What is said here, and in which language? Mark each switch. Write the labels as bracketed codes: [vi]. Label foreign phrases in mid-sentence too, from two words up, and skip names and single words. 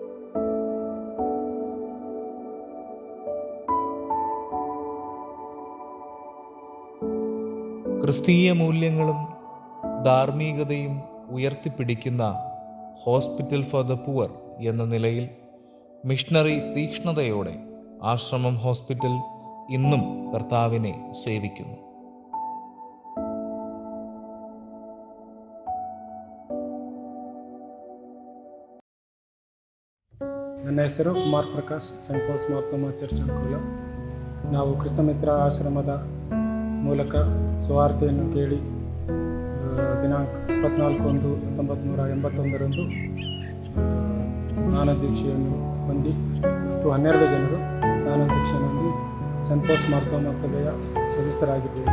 [ml] ക്രിസ്തീയ മൂല്യങ്ങളും ധാർമ്മികതയും ഉയർത്തിപ്പിടിക്കുന്ന [en] Hospital for the poor [ml] എന്ന നിലയിൽ മിഷണറി തീക്ഷ്ണതയോടെ ആശ്രമം ഹോസ്പിറ്റൽ ഇന്നും കർത്താവിനെ സേവിക്കുന്നു. [kn] ನನ್ನ ಹೆಸರು ಕುಮಾರ್ ಪ್ರಕಾಶ್, ಸೆಂಟ್ ಪಾಲ್ಸ್ ಮಾರ್ತಮ್ಮ ಚರ್ಚ್ ಅಂಕೋಲ. ನಾವು ಕ್ರಿಸ್ತಮಿತ್ರ ಆಶ್ರಮದ ಮೂಲಕ ಸುವಾರ್ತೆಯನ್ನು ಕೇಳಿ ದಿನಾಂಕ 24/1/1981 ಸ್ನಾನದೀಕ್ಷೆಯನ್ನು ಹೊಂದಿ 12 ಜನರು ಸ್ನಾನದೀಕ್ಷೆಯನ್ನು ಹೊಂದಿ ಸೆಂಟ್ ಪಾಲ್ಸ್ ಮಾರ್ತಮ್ಮ ಸಭೆಯ ಸದಸ್ಯರಾಗಿದ್ದೇವೆ.